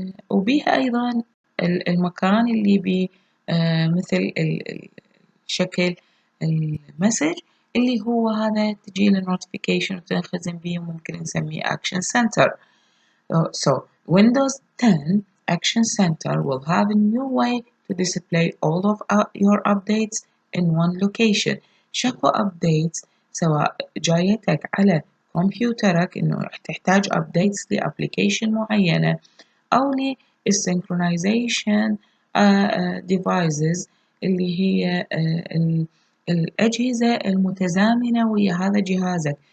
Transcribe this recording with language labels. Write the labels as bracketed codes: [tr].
[ar] وبيها أيضا المكان اللي بي مثل شكل المسج اللي هو هذا تجي النوتيفيكيشن وتنخزن بيه وممكن نسميه Action Center. [en] So Windows 10 Action Center will have a new way to display all of your updates in one location. [ar] شكو updates سواء جايتك على كمبيوترك إنه تحتاج updates لأبليكيشن معينة أو للسynchronization devices اللي هي الأجهزة المتزامنة ويا هذا جهازك.